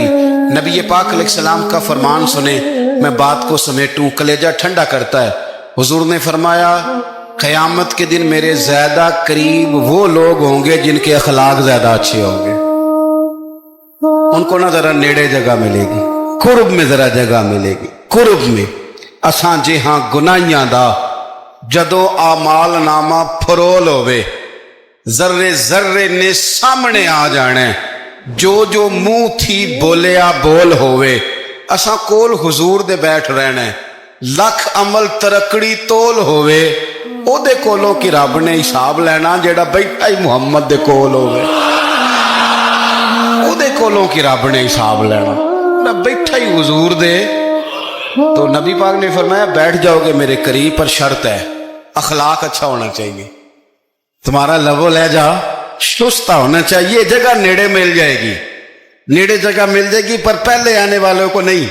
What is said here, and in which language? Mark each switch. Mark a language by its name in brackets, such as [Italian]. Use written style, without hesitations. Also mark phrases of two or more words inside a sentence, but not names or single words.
[Urdu] نبی پاک [Arabic] علیہ السلام [Urdu] کا فرمان سنیں، میں بات کو سمیٹوں، کلیجہ ٹھنڈا کرتا ہے۔ حضور نے فرمایا قیامت کے دن میرے زیادہ قریب وہ لوگ ہوں گے جن کے اخلاق زیادہ اچھے ہوں گے، ان کو نہ ذرا نیڑے جگہ ملے گی، قرب میں ذرا جگہ ملے گی، قرب میں۔ [Punjabi] اساں جے ہاں گناہیاں دا جدو اعمال نامہ پھرول ہوئے، ذرے ذرے نے سامنے آ جانے، جو جو منہ تھی بولیا بول ہوئے، اساں کول حضور دے بیٹھ رہنے، لکھ عمل ترکڑی تول ہوئے، او دے کولوں کی رب نے حساب لینا جیڑا بیٹھا ہی محمد دے کول ہوئے، او دے کولوں کی رب نے حساب لینا، نہ بیٹھا ہی حضور دے۔ [Urdu] تو نبی پاک نے فرمایا بیٹھ جاؤ گے میرے قریب، پر شرط ہے اخلاق اچھا ہونا چاہیے، تمہارا لب و لہجہ شستہ ہونا چاہیے، جگہ نیڑے مل جائے گی، نیڑے جگہ مل جائے گی، پر پہلے آنے والوں کو نہیں۔